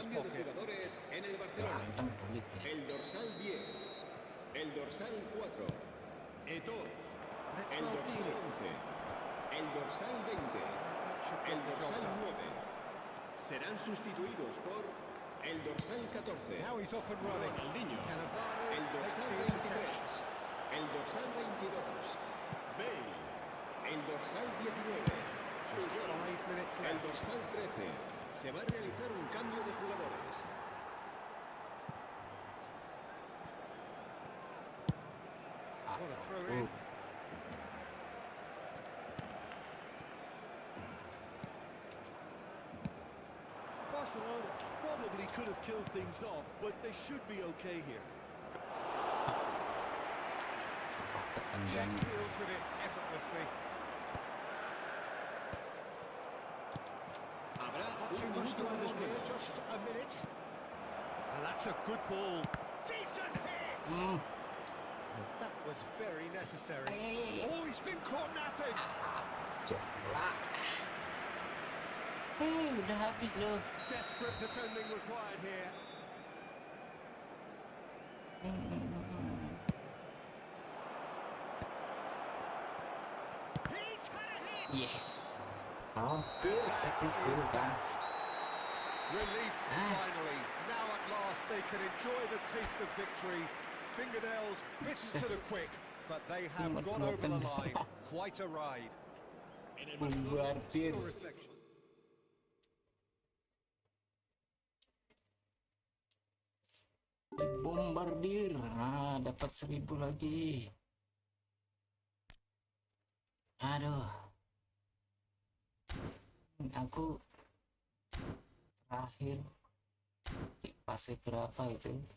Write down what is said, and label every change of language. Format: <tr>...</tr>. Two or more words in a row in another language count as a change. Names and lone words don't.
<es>Cambio de</es> <en>pocket.</en> <es>jugadores en el Barcelona. El dorsal 10, el dorsal 4, Eto'o,</es> <en>And it's</en> <es>el dorsal Maldini. 11, el dorsal 20,</es> <en>That should</en> <es>el</es> <en>get the job</en> <es>dorsal</es> <en>done.</en> <es>9. Serán sustituidos por el dorsal 14,</es> <en>Now he's off and running.</en> <es>Ronaldinho,</es> <en>Cannavaro</en> <es>el</es> <en>makes</en> <es>dorsal</es> <en>the</en> <es>23,</es> <en>interception.</en> <es>el dorsal 22, Bale, el dorsal 19,</es> <en>Just 5 minutes</en> <es>el</es> <en>left.</en> <es>dorsal 13. Se va a realizar un cambio de jugadores.</es> <en>What a throw in. Barcelona probably could have killed things off, but they should be okay here. Jack deals with it effortlessly.</en> <es>Habrá</es> <en>Not too</en> <es>un</es> <en>much to</en> <es>minuto</es> <en>add</en> <es>de</es> <en>on here,</en> <es>descuento.</es> <en>just a minute. And that's a good ball. Decent hit! And that was very necessary. Oh, he's been caught napping.</en> <id>Udah habis loh.</id> <en>Desperate defending required here. He's had a hit! Yes.</en> <id>Hampir terpukul kan.</id> <en>Relief finally. Now at last they can enjoy the taste of victory. Fingernails bitten to the quick. but they have</en> <id>Cuma</id> <en>got</en> <id>dua</id> <en>over the</en> <id>tendangan.</id> <en>line. Quite a ride.</en> <es>En el marcador,</es> <id>Bombardir.</id> <en>No reflection.</en> <id>Bombardir. Nah, dapat 1000 lagi. Aduh. Aku terakhir di fase berapa itu?</id>